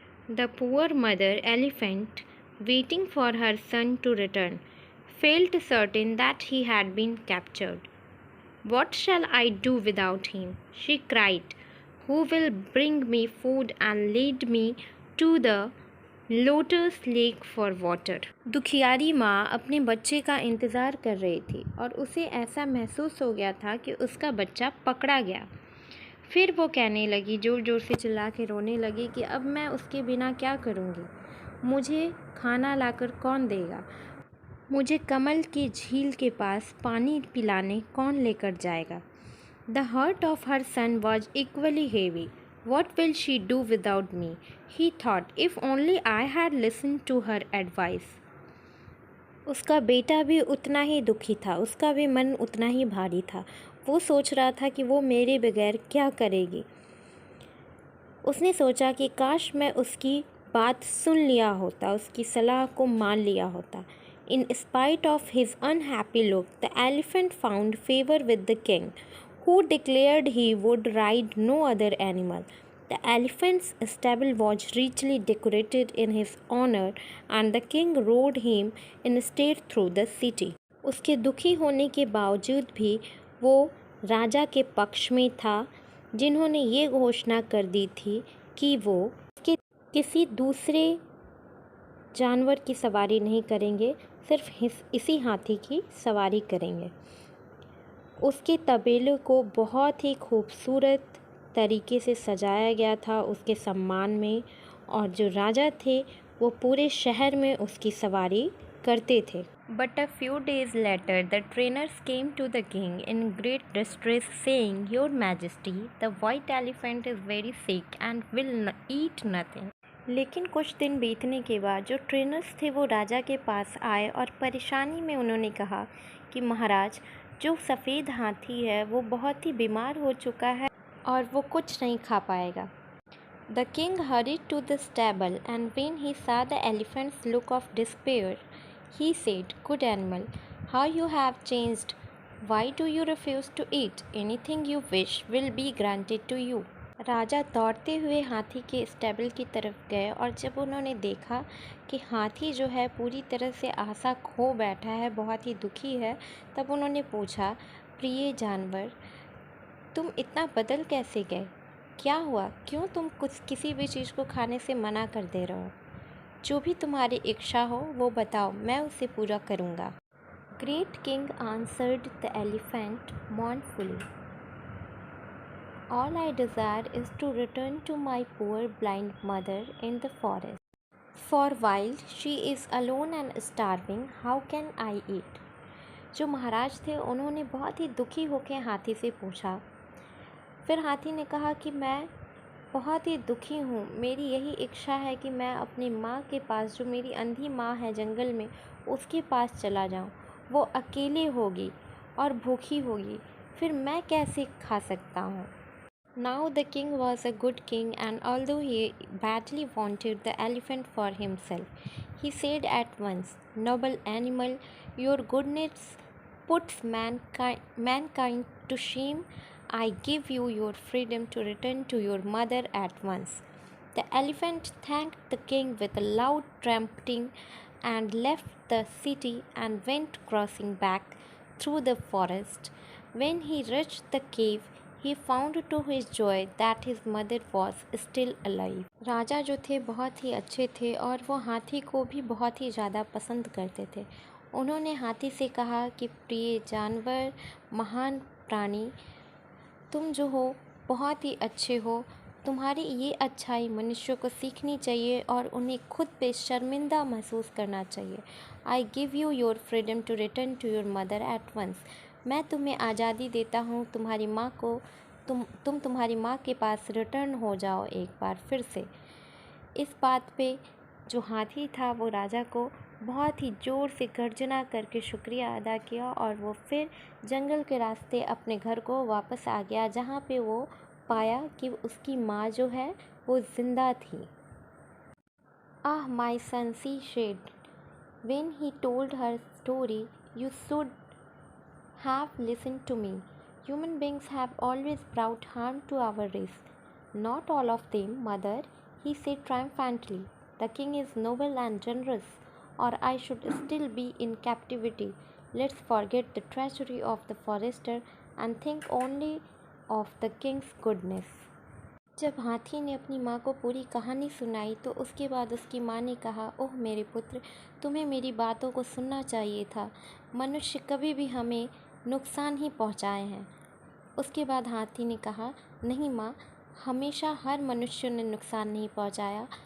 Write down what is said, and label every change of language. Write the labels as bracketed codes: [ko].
[en] The poor mother elephant, waiting for her son to return, felt certain that he had been captured. What shall I do without him? She cried. Who will bring me food and lead me to the lotus lake for water. [hi] दुखियारी माँ अपने बच्चे का इंतज़ार कर रही थी और उसे ऐसा महसूस हो गया था कि उसका बच्चा पकड़ा गया. फिर वो कहने लगी, ज़ोर ज़ोर से चिल्ला के रोने लगी कि अब मैं उसके बिना क्या करूँगी. मुझे खाना लाकर कौन देगा, मुझे कमल की झील के पास पानी पिलाने कौन लेकर जाएगा. [en] The heart of her son was equally heavy. What will she do without me? He thought, if only I had listened to her advice. [hi] उसका बेटा भी उतना ही दुखी था, उसका भी मन उतना ही भारी था. वो सोच रहा था कि वो मेरे बगैर क्या करेगी. उसने सोचा कि काश मैं उसकी बात सुन लिया होता, उसकी सलाह को मान लिया होता. [en] In spite of his unhappy look, the elephant found favor with the king, who declared he would ride no other animal. The elephant's stable was richly decorated in his honor, and the king rode him in state through the city. [hi] उसके दुखी होने के बावजूद भी वो राजा के पक्ष में था, जिन्होंने ये घोषणा कर दी थी कि वो किसी दूसरे जानवर की सवारी नहीं करेंगे, सिर्फ इसी हाथी की सवारी करेंगे. उसके तबेले को बहुत ही खूबसूरत तरीके से सजाया गया था उसके सम्मान में, और जो राजा थे वो पूरे शहर में उसकी सवारी करते थे। [en] But a few days later, the trainers came to the king in great distress, saying, "Your Majesty, the white elephant is very sick and will eat nothing." [hi] लेकिन कुछ दिन बीतने के बाद जो ट्रेनर्स थे वो राजा के पास आए और परेशानी में उन्होंने कहा कि महाराज, जो सफ़ेद हाथी है वो बहुत ही बीमार हो चुका है और वो कुछ नहीं खा पाएगा। [en] The king hurried to the stable, and when he saw the elephant's look of despair, he said, "Good animal, how you have changed! Why do you refuse to eat? Anything you wish will be granted to you." [hi] राजा दौड़ते हुए हाथी के stable की तरफ गए, और जब उन्होंने देखा कि हाथी जो है पूरी तरह से आशा खो बैठा है, बहुत ही दुखी है, तब उन्होंने पूछा, प्रिय जानवर, तुम इतना बदल कैसे गए? क्या हुआ? क्यों तुम किसी भी चीज़ को खाने से मना कर दे रहे हो? जो भी तुम्हारी इच्छा हो वो बताओ, मैं उसे पूरा करूँगा। [en] Great king answered the elephant mournfully, "All I desire is to return to my poor blind mother in the forest. For while she is alone and starving, how can I eat?" [hi] जो महाराज थे उन्होंने बहुत ही दुखी होकर हाथी से पूछा। फिर हाथी ने कहा कि मैं बहुत ही दुखी हूँ, मेरी यही इच्छा है कि मैं अपनी माँ के पास, जो मेरी अंधी माँ है जंगल में, उसके पास चला जाऊँ। वो अकेले होगी और भूखी होगी, फिर मैं कैसे खा सकता हूँ? [en] Now the king was a good king, and although he badly wanted the elephant for himself, he said at once, "Noble animal, your goodness puts mankind to shame. I give you your freedom to return to your mother at once." The elephant thanked the king with a loud trumpeting and left the city and went crossing back through the forest. When he reached the cave, he found to his joy that his mother was still alive. [hi] राजा जो थे बहुत ही अच्छे थे और वो हाथी को भी बहुत ही ज़्यादा पसंद करते थे। उन्होंने हाथी से कहा कि प्रिय जानवर, महान प्राणी, तुम जो हो बहुत ही अच्छे हो, तुम्हारी ये अच्छाई मनुष्यों को सीखनी चाहिए और उन्हें खुद पे शर्मिंदा महसूस करना चाहिए। [en] I give you your freedom to return to your mother at once. [hi] मैं तुम्हें आज़ादी देता हूँ, तुम्हारी माँ को तुम्हारी माँ के पास रिटर्न हो जाओ एक बार फिर से। इस बात पे जो हाथी था वो राजा को बहुत ही ज़ोर से गर्जना करके शुक्रिया अदा किया, और वो फिर जंगल के रास्ते अपने घर को वापस आ गया, जहाँ पे वो पाया कि उसकी माँ जो है वो ज़िंदा थी। [en] "Ah, my son," she said, when he told her story, "you should have listened to me. Human beings have always brought harm to our race." "Not all of them, mother," he said triumphantly. "The king is noble and generous, or I should still be in captivity. Let's forget the treachery of the forester and think only of the king's goodness." [hi] जब हाथी ने अपनी माँ को पूरी कहानी सुनाई तो उसके बाद उसकी माँ ने कहा, "ओह मेरे पुत्र, तुम्हें मेरी बातों को सुनना चाहिए था। मनुष्य कभी भी हमें नुकसान ही पहुँचाए हैं।" उसके बाद हाथी ने कहा, "नहीं माँ, हमेशा हर मनुष्य ने नुकसान नहीं पहुँचाया।